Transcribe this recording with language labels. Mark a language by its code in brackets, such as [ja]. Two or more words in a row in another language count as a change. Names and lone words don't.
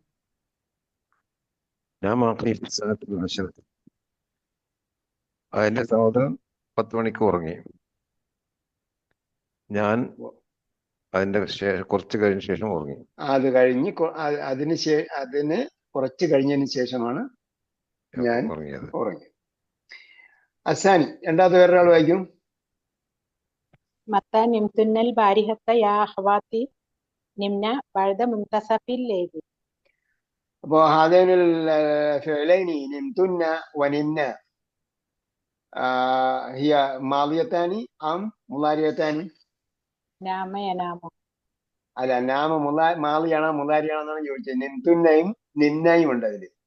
[ml] അതിന്റെ സഹോദരൻ 10 മണിക്ക് ഉറങ്ങി. ഞാൻ അതിന്റെ കുറച്ച് കഴിഞ്ഞ ശേഷം ഉറങ്ങി. അതിന് കുറച്ച് കഴിഞ്ഞതിന് ശേഷമാണ് ഞാൻ ഉറങ്ങി. അസാനി രണ്ടാമത്തെ വേറൊരാൾ വായിക്കും. [ar] متى نمتن البارحة يا أخواتي؟ نمنا بعد منتصف الليل. അപ്പോ هذين الفعلين نمتن ونمنا هي ماضيتان أم مضارعتان? نام ينام. [ml] അല്ല, നാമ മാദിയാണോ മുളാരിയാണോ എന്നാണ് ചോദിച്ചത്. നിംതുന്നയും നിന്നയും ഉണ്ട് അതില്.